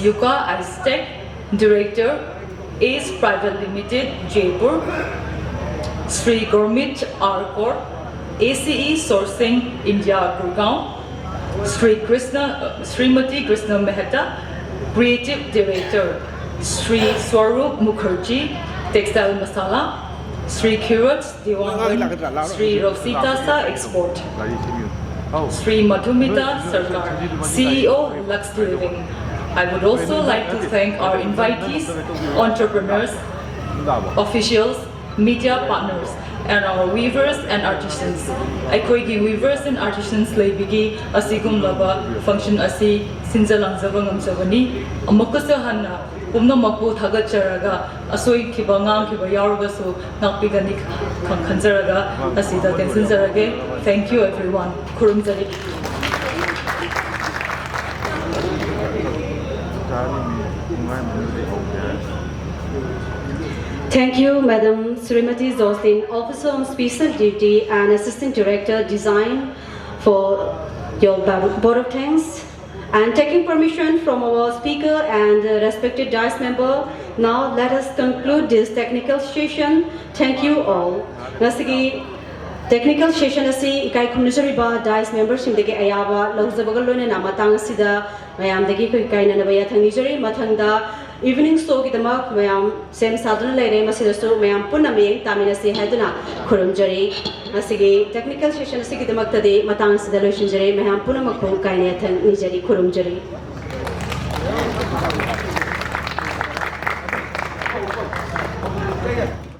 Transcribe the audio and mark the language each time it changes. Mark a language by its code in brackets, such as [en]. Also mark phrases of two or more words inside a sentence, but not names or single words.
[en] Yuka Aztec, Director, ACE Private Limited, Jaipur, Sri Gurmit Arkor, ACE Sourcing, India, Gurgaon, Srimati Krishna Mehta, Creative Director, Sri Swarup Mukherjee, Textile Masala, Sri Kirat Diwangan, Sri Rosita Sa Export, Sri Madhumita Sarkar, CEO Lux Living. I would also like to thank our invitees, entrepreneurs, officials, media partners, and our weavers and artisans. [mni] Aikoigi [en] weavers and artisans [mni] leibigi asigum laba function asi sinjalangzaba ngamjabani amakasa hanna pumna mapu thagacharaga asoi khiba ngang khiba yarugasu nakpigani khanjaraga asida tensinjarage. [en] Thank you everyone. Kurumjari. Thank you, Madam Srimati Jocelyn, Officer on Special Duty and Assistant Director Design, for your vote of thanks. And taking permission from our speaker and respected dais member, now let us conclude this technical session. Thank you all. [mni] Nasigi [en] technical session [mni] asi ikai khumnujariba [en] dais membership [mni] degi ayaba lawjabagal lone na matang sida mayam degi koi kai na baya thangnijari mathangda [en] evening show [mni] ki damak mayam sem sadun leire masidasu mayam punna me tamina se haduna khurumjari asigi [en] technical session [mni] asigi damak tadi matang sida loishinjari mayam punna makho kai ne thangnijari khurumjari.